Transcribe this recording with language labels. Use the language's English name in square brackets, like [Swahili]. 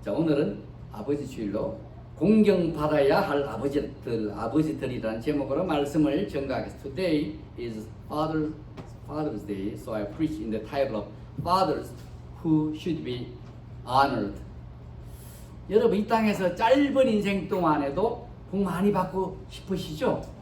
[Korean] 자, 오늘은 아버지 주일로 공경받아야 할 아버지들이라는 제목으로 말씀을 전가하겠습니다. [English] Today is Father's Day, so I preach in the title of Fathers who should be honored. [Korean] 여러분, 이 땅에서 짧은 인생 동안에도 복 많이 받고 싶으시죠?